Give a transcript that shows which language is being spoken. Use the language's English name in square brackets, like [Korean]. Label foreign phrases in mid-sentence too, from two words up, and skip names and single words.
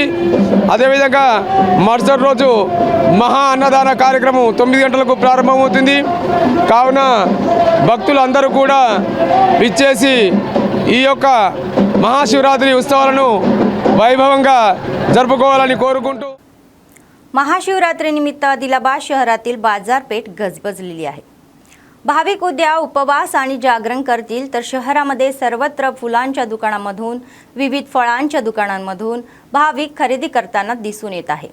[Telugu] అదేవిధంగా మరుసటి రోజు మహా అన్నదాన కార్యక్రమం 9 గంటలకు ప్రారంభమవుతుంది. కావున భక్తులందరూ కూడా విచ్చేసి ఈ యొక్క మహాశివరాత్రి ఉత్సవాలను వైభవంగా जरुपुकोवाలని కోరుకుంటూ [Marathi] महाशिवरात्री निमित्त आदिलाबाद शहरातील बाजारपेठ गजबजलेली आहे. भाविक उद्या उपवास आणि जागरण करतील तर शहरामध्ये सर्वत्र फुलांच्या दुकानांमधून विविध फळांच्या दुकानांमधून भाविक खरेदी करताना दिसून येत आहे.